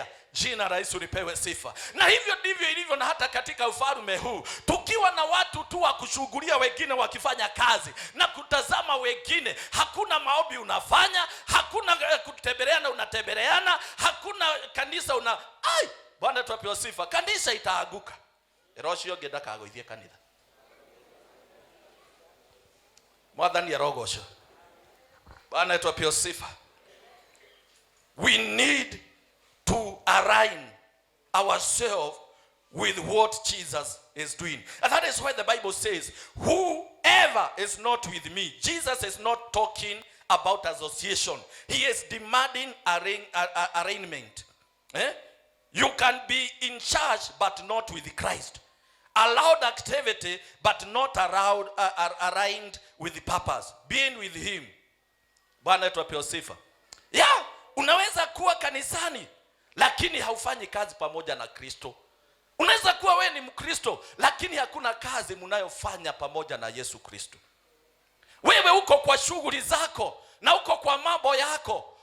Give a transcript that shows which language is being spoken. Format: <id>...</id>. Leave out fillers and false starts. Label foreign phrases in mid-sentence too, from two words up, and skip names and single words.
<sw>Jina la Yesu lipewe sifa. Na hivyo ndivyo ilivyo na hata katika ufalme huu. Tukiwa na watu tu wa kushughulia wengine wakifanya kazi na kutazama wengine, hakuna maombi unafanya, hakuna kutembeleana unatembeleana, hakuna kanisa Bwana tuwape sifa. Kanisa itaaguka.</sw> <ki>Eroshio genda kagoithie kanitha. Mwathani arogosho.</ki> <sw>Bwana tuwape sifa.</sw> <en>We need to align ourselves with what Jesus is doing. And that is why the Bible says, whoever is not with me. Jesus is not talking about association. He is demanding arraignment. You can be in church but not with Christ. Allowed activity but not aligned with the purpose. Being with him.</en> <sw>Bwana tuwape sifa. Unaweza kuwa kanisani lakini haufanyi kazi pamoja na Kristo. Unaweza kuwa wewe ni Mkristo lakini hakuna kazi mnayofanya pamoja na Yesu Kristo. Wewe uko kwa shughuli zako na uko kwa mambo yako.</sw>